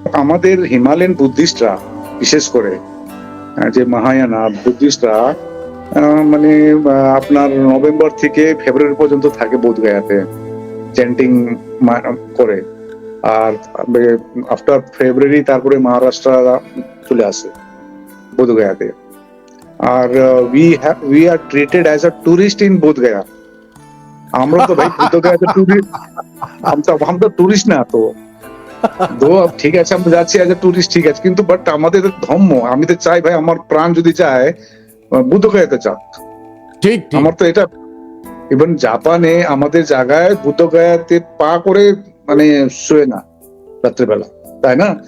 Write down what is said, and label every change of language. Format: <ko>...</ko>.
<bn>আমাদের হিমালয়ান বুদ্ধিস্টরা বিশেষ করে যে মহায়ানা বুদ্ধিস্টরা মানে আপনার নভেম্বর থেকে ফেব্রুয়ারি পর্যন্ত থাকে বোধগয়াতে চ্যান্টিং করে, আর আফটার ফেব্রুয়ারি তারপরে মহারাষ্ট্র চলে আসে বোধগয়াতে।</bn> <en>আর we are treated as a tourist in Bodhgaya.</en> <bn>আমরা তো ভাই বোধগয়াতে টুরিস্ট,</bn> <hi>हम तो टूरिस्ट</hi> <bn>না তো ঠিক আছে, আমরা যাচ্ছি</bn> <en>as a tourist,</en> <bn>ঠিক আছে, কিন্তু বাট আমাদের ধর্ম, আমি তো চাই ভাই আমার প্রাণ যদি চায় বুদ্ধগয়াতে যাক। ঠিক আমার তো এটা, ইভেন জাপানে আমাদের জায়গায় বুদ্ধগয়াতে পা করে মানে শুয়ে না রাত্রেবেলা, তাই না?</bn>